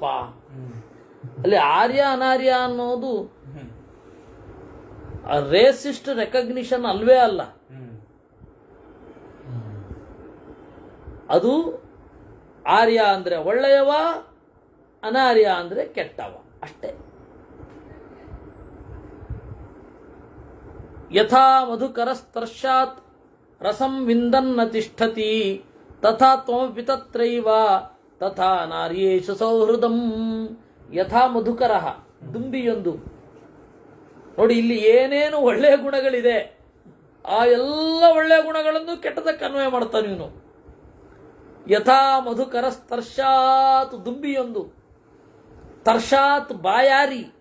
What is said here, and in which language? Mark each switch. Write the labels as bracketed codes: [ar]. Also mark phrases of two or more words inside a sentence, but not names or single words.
[kn] ಅಲ್ಲಿ ಆರ್ಯ ಅನಾರ್ಯ ಅನ್ನೋದು [en] racist recognition [kn] ಅಲ್ವೇ ಅಲ್ಲ. ಅದು ಆರ್ಯ ಅಂದ್ರೆ ಒಳ್ಳೆಯವ, ಅನಾರ್ಯ ಅಂದ್ರೆ ಕೆಟ್ಟವ ಅಷ್ಟೇ. [sa] ಯಥಾ ಮಧುಕರ ಸ್ಪರ್ಶಾತ್ ರಸಂ ವಿಂದನ್ನ ತಿಷ್ಠತಿ ತಥಾ ತ್ವಮಪಿ ತತ್ರೈವ ತಥಾ ನಾರ್ಯೇಷು ಸೌಹೃದಂ. ಯಥಾ ಮಧುಕರ, ದುಂಬಿಯೊಂದು. [kn] ನೋಡಿ ಇಲ್ಲಿ ಏನೇನು ಒಳ್ಳೆಯ ಗುಣಗಳಿದೆ ಆ ಎಲ್ಲ ಒಳ್ಳೆಯ ಗುಣಗಳನ್ನು ಕೆಟ್ಟದಕ್ಕೆ ಅನ್ವಯ ಮಾಡ್ತಾನೆ ಇವನು. [sa] ಯಥಾ ಮಧುಕರ ತರ್ಷಾತ್, ದುಂಬಿಯೊಂದು. [kn] ತರ್ಷಾತ್ ಬಾಯಾರಿ.